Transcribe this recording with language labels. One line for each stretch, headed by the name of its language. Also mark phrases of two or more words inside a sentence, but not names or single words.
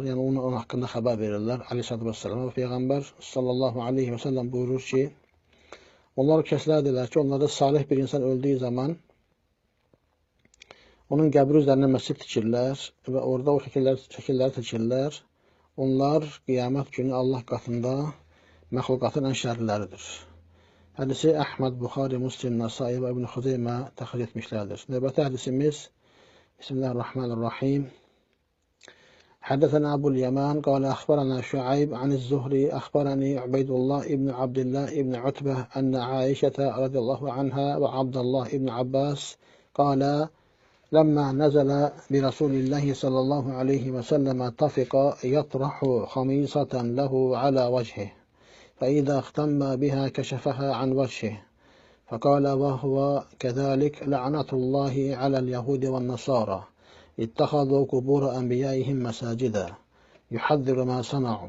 Azerbaijani: Yəni, onun haqqında xəbər verirlər
Arabic: عليه الصلاة والسلام.
Azerbaijani: Və Peyğəmbər
Arabic: صلى الله عليه وسلم
Azerbaijani: buyurur ki, onlar kəslərdirlər ki, onlarda salih bir insan öldüyü zaman onun qəbri üzərinə məscid tikirlər və orada o şəkilləri tikirlər. Onlar qiyamət günü Allah qatında məxluqatın ən şərliləridir. Hədisi Əhməd, Buxari, Muslim, Nesai və İbn Huzeymə təxric etmişlərdir. Növbəti hədisimiz Bismillahirrahmanirrahim.
Arabic: حدثنا أبو اليمان قال أخبرنا شعيب عن الزهري أخبرني عبيد الله ابن عبد الله ابن عتبة أن عائشة رضي الله عنها وعبد الله ابن عباس قال لما نزل برسول الله صلى الله عليه وسلم طفق يطرح خميصة له على وجهه فإذا اختم بها كشفها عن وجهه فقال وهو كذلك لعنة الله على اليهود والنصارى اتخذوا قبور أنبيائهم مساجدا يحذر ما صنعوا.